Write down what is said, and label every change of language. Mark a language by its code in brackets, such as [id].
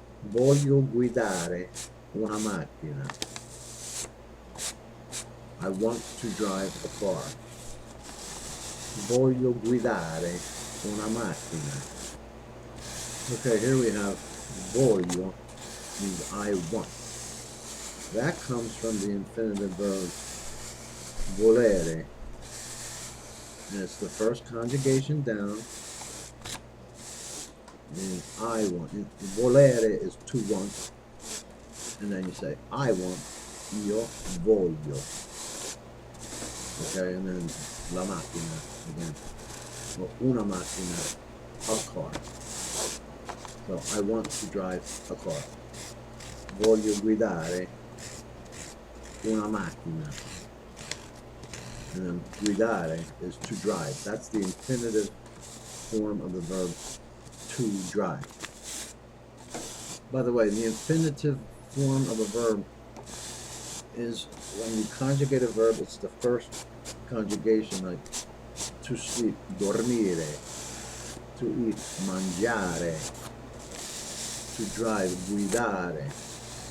[it] Voglio guidare una macchina. [en] I want to drive a car. [it] Voglio guidare una macchina. [en] Okay, here we have voglio, means I want. That comes from the infinitive verb volere. And it's the first conjugation down. And I want. Volere is to want. And then you say, I want, [it] io voglio. [en] Okay, and then [it] la macchina [en] again. Or [it] una macchina, [en] a car. So I want to drive a car. [it] Voglio guidare una macchina. [en] And then guidare is to drive. That's the infinitive form of the verb to drive. By the way, the infinitive form of a verb is when you conjugate a verb, it's the first conjugation, like to sleep, dormire, to eat, mangiare, to drive, guidare.